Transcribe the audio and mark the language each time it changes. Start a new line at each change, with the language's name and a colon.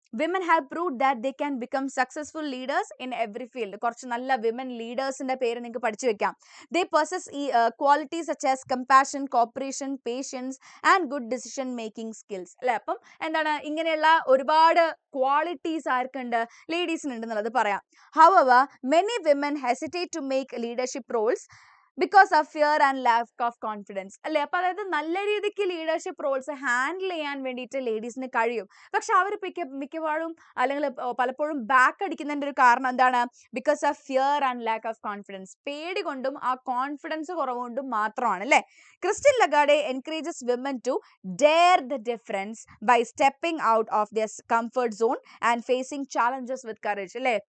English: Women have proved that they can become successful leaders in every field.
Malayalam: കുറച്ച് നല്ല women ലീഡേഴ്സിന്റെ പേര് നിങ്ങൾക്ക് പഠിച്ചു വെക്കാം.
English: They possess qualities such as compassion, cooperation, patience and good decision making skills അല്ലെ.
Malayalam: അപ്പം എന്താണ്, ഇങ്ങനെയുള്ള ഒരുപാട് ക്വാളിറ്റീസ് ആർക്കുണ്ട്, ലേഡീസിനുണ്ട് എന്നുള്ളത് പറയാം.
English: However, many women hesitate to make leadership roles because of fear and lack of confidence അല്ലെ.
Malayalam: അപ്പൊ അതായത് നല്ല രീതിക്ക് ലീഡർഷിപ്പ് റോൾസ് ഹാൻഡിൽ ചെയ്യാൻ വേണ്ടിയിട്ട് ലേഡീസിന് കഴിയും. പക്ഷെ അവർ മിക്കവാറും അല്ലെങ്കിൽ പലപ്പോഴും ബാക്ക് അടിക്കുന്നതിന്റെ ഒരു കാരണം എന്താണ്,
English: Because of fear and lack of confidence.
Malayalam: പേടി കൊണ്ടും ആ കോൺഫിഡൻസ് കുറവുകൊണ്ടും മാത്രമാണ് അല്ലെ.
English: Christine Lagarde encourages women to dare the difference by stepping out of their comfort zone and facing challenges with courage അല്ലെ.